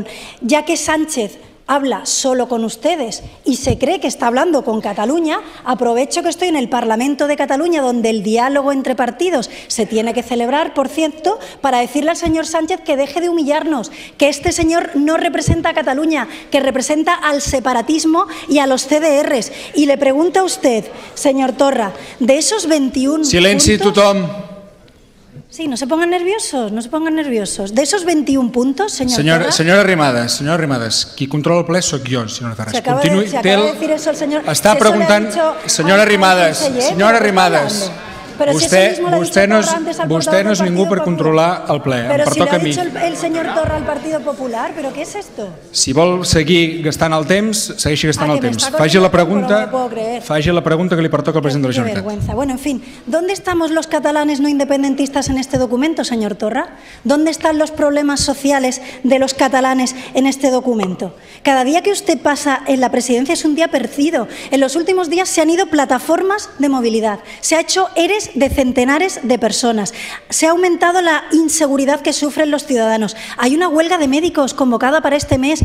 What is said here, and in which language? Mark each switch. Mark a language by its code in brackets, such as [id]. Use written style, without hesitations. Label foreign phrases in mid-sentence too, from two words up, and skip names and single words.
[es] Ya que Sánchez habla solo con ustedes y se cree que está hablando con Cataluña, aprovecho que estoy en el Parlamento de Cataluña, donde el diálogo entre partidos se tiene que celebrar, por cierto, para decirle al señor Sánchez que deje de humillarnos, que este señor no representa a Cataluña, que representa al separatismo y a los CDRs. Y le pregunta a usted, señor Torra, de esos 21 [ca] Silenci, [es] puntos... [ca] tothom. [es] Sí, no se pongan nerviosos, no se pongan nerviosos. De esos 21 puntos, señor Torra... [ca] Senyora Arrimadas, qui controla el ple sóc jo, senyora Ferraz. [es] Se acaba de decir eso el señor... [ca] Està preguntant... Senyora Arrimadas, [es] Pero [ca] vostè no és ningú per controlar el ple, em pertoca a mi. [es] Pero si lo ha dicho el señor Torra al Partido Popular, ¿pero qué es esto? [ca] Si vol seguir gastant el temps, segueixi gastant el temps. Faci la pregunta que li pertoca al president de la Generalitat. [es] Qué vergüenza. Bueno, en fin, ¿dónde estamos los catalanes no independentistas en este documento, señor Torra? ¿Dónde están los problemas sociales de los catalanes en este documento? Cada día que usted pasa en la presidencia es un día perdido. En los últimos días se han ido plataformas de movilidad, se ha hecho ERES de centenares de personas, se ha aumentado la inseguridad que sufren los ciudadanos, hay una huelga de médicos convocada para este mes.